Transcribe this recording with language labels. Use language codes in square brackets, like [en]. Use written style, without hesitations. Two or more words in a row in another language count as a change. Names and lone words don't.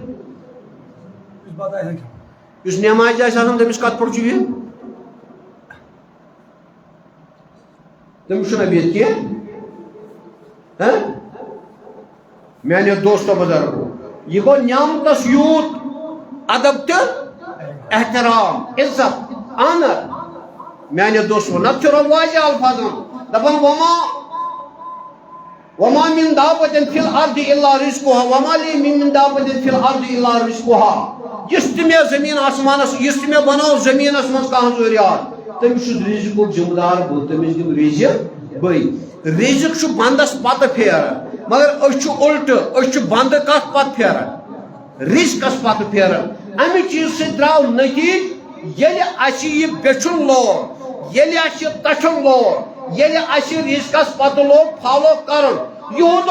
[ks] یُس نٮ۪مازِ آسہِ آسان تٔمِس کتھ پٲٹھۍ چھُ یہِ تٔمِس چھُنہ بِہِتھ کینٛہہ میانیو دوستو بزرگو یہ گو نعمتس یوت ادب تہٕ احترام عزت آنر میانیو دوستو نتہٕ چھُ واضح الفاظن دپان [ar] وما من دابة في الأرض إلا رزقها وما لي من دابة في الأرض إلا رزقها [ks] یُس تہِ مےٚ زٔمیٖن آسمانس یُس تہِ مےٚ بنوو زٔمیٖنس منٛز کانٛہہ ضروٗریات تٔمِس چھُس رِزقُک ذمہٕ دار بہٕ تٔمِس دِمہٕ رِزق بٕے رِزق چھُ بنٛدس پتہٕ پھیران مگر أسۍ چھِ اُلٹہٕ أسۍ چھِ بنٛدٕ کتھ پتہٕ پھیران رِزقس پتہٕ پھیران امہِ چیٖزٕ سۭتۍ درٛاو نٔتیٖجہٕ ییٚلہِ اَسہِ یہِ بیٚچھُن لوگ ییٚلہِ اَسہِ یہِ تچھُن لوگ ییٚلہِ اَسہِ رِزقس پتہٕ لوگ فالو کرُن یہودو